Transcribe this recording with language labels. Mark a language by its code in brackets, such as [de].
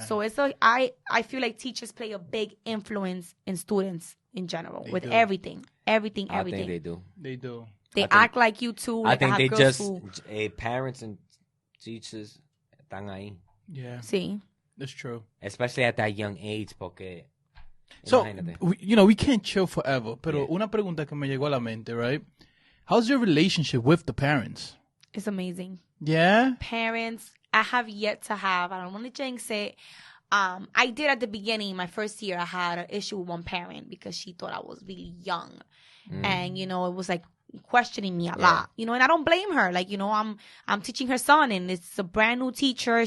[en] So it's I feel like teachers play a big influence in students in general with everything. I think they do. They do. They act like you too. Like I think they just parents and teachers [es] están ahí. [en] Yeah. [es] Sí. [en] That's true. Especially at that young age, [es] porque [en] so we can't chill forever. [es] Pero una pregunta que me llegó a la mente, [en] right? How's your relationship with the parents? It's amazing. Yeah? Parents, I have yet to have. I don't want to jinx it. I did at the beginning, my first year, I had an issue with one parent because she thought I was really young. And, it was like questioning me a lot, you know, and I don't blame her. Like, you know, I'm teaching her son, and it's a brand new teacher.